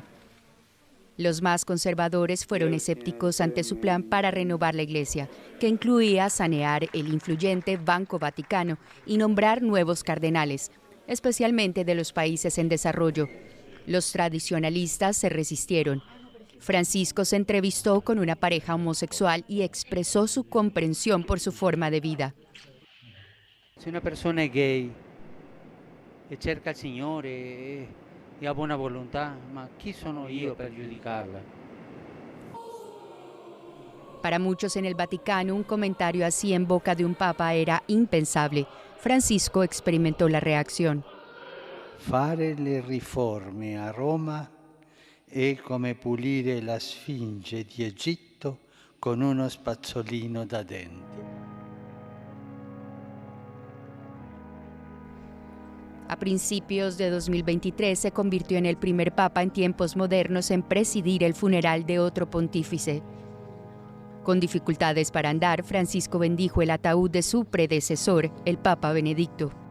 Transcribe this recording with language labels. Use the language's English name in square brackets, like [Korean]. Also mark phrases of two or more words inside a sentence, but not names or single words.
[Spanish] Los más conservadores fueron escépticos ante su plan para renovar la Iglesia, que incluía sanear el influyente Banco Vaticano y nombrar nuevos cardenales, especialmente de los países en desarrollo. Los tradicionalistas se resistieron. Francisco se entrevistó con una pareja homosexual y expresó su comprensión por su forma de vida. [Italian] Se una persona è gay e cerca il Signore e ha buona volontà, ma chi sono io per giudicarla? [Spanish] Para muchos en el Vaticano, un comentario así en boca de un papa era impensable. Francisco experimentó la reacción. [Italian] Fare le riforme a Roma è come pulire la Sfinge di Egitto con uno spazzolino da denti. [Spanish] A principios de 2023 se convirtió en el primer papa en tiempos modernos en presidir el funeral de otro pontífice. Con dificultades para andar, Francisco bendijo el ataúd de su predecesor, el Papa Benedicto.